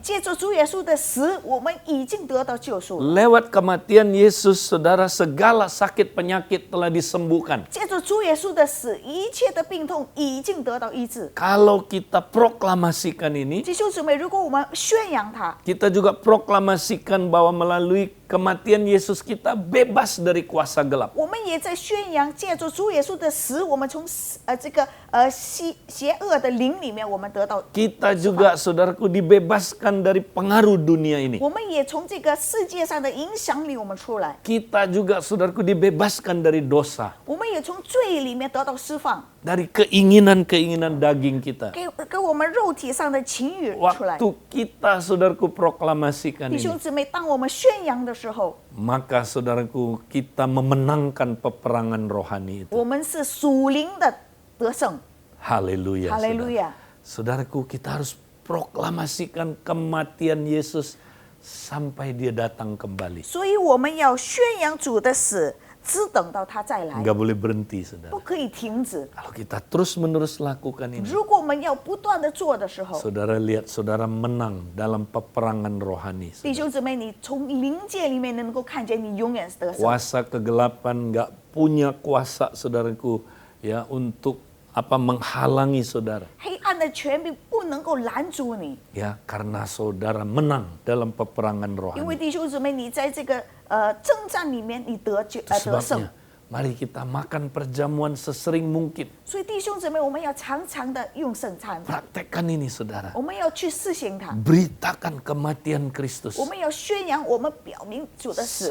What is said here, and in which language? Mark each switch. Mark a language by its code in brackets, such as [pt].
[zh] 借着主耶稣的死，我们已经得到救赎了； [id] Lewat kematian Yesus, saudara, segala sakit penyakit telah disembuhkan. [zh] 借着主耶稣的死，一切的病痛已经得到医治。 [id] Kalau kita proklamasikan ini, [zh] 弟兄姊妹，如果我们宣扬它， [id] kita juga proklamasikan bahwa melalui kematian Yesus kita bebas dari kuasa gelap. [zh] 我们也在宣扬，借着主耶稣的死，我们从邪恶的灵里面，我们得到； [id] Kita juga, saudaraku, dibebaskan dari pengaruh dunia ini. [zh] 我们也从这个世界上的影响里我们出来； [id] Kita juga, saudaraku, dibebaskan dari dosa. [zh] 我们也从罪里面得到释放， [id] Dari keinginan-keinginan daging kita. [zh] 给我们肉体上的情欲出来。 [id] Waktu kita, saudaraku, proklamasikan [zh] 弟兄 [id] ini, [zh] 姊妹，当我们宣扬的时候， [id] maka, saudaraku, kita memenangkan peperangan rohani itu. [zh] 我们是属灵的得胜。 [id] Haleluya. [zh] 哈利路 [id] saudara. [zh] 亚！ [id] Saudaraku, kita harus proklamasikan kematian Yesus sampai dia datang kembali. [zh] 所以我们要宣扬主的死，只等到他再来， [id] Enggak boleh berhenti, saudara. [zh] 不可以停止。 [id] Kalau kita terus-menerus lakukan ini, [zh] 如果我们要不断的做的时候， [id] saudara lihat, saudara menang dalam peperangan rohani. [zh] 弟兄姊妹，你从灵界里面能够看见，你永远是得胜。 [id] Kuasa kegelapan nggak punya kuasa, saudaraku, ya, untuk menghalangi saudara. [zh] 黑暗的权柄不能够拦阻你， [id] Ya, karena saudara menang dalam peperangan [zh] 因为 [id] rohani. [zh] 弟兄姊妹，你在这个征战里面，你得 [id] Itu [zh] 胜。 [id] sebabnya, mari kita makan perjamuan sesering mungkin. [zh] 所以弟兄姊妹，我们要常常的用圣餐， [id] Praktekkan ini, saudara. [zh] 我们要去施行它， [id] Beritakan kematian Kristus [zh] 我们要宣扬，我们表明主的死，